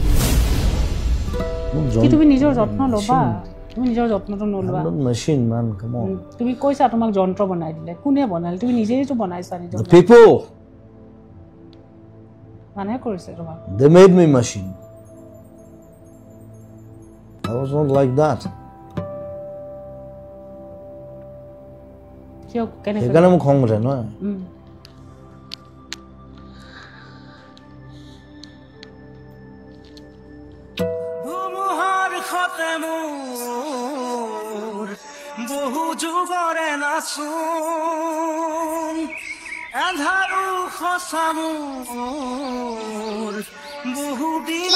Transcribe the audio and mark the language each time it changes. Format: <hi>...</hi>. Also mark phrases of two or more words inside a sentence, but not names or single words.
<as>কি তুমি নিজৰ যত্ন ল'বা তুমি নিজৰ যত্নটো নলোৱা মেচিন মান কাম অন তুমি কৈছা তোমাক যন্ত্ৰ বনাই দিলে কোনে বনালে তুমি নিজেইতো বনাইছা নিজৰ</as> <en>the people</en> <as>মানে কৰিছে তোমাক</as> <en>they made me machine I was not like that</en> <as>কিয় কেনেকৈ সেইকাৰণে মোক খং উঠে নহয় ধুমুহাৰ খতে মোৰ বহু যুগৰে নাচোন এন্ধাৰো সঁচা মোৰ বহু দিন</as>